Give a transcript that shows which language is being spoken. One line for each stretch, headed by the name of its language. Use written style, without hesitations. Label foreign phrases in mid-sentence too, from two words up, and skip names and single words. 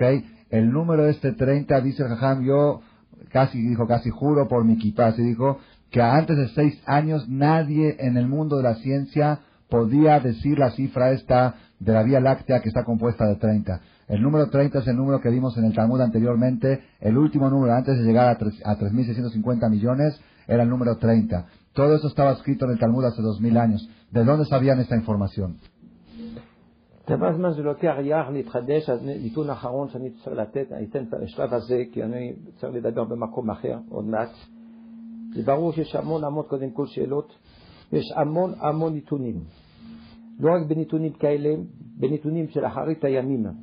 Spanish: El número de 30, dice el Jajam, yo casi juro por mi kippah, se dijo que antes de 6 años nadie en el mundo de la ciencia podía decir la cifra esta de la Vía Láctea que está compuesta de 30. El número 30 es el número que vimos en el Talmud anteriormente, el último número antes de llegar a 3.650 millones era el número 30. Todo eso estaba escrito en el Talmud hace 2000 años. ¿De dónde sabían esta información?
Hebrew: כמה זמן זה לוקח יח להתחדש, אז נתון האחרון שאני צריך לתת, אני אתן את השלב הזה, כי אני צריך לדבר במקום אחר עוד מעט. זה ברור שיש המון קודם כל שאלות, יש המון נתונים. לא רק בנתונים כאלה, בנתונים של אחרית הימים.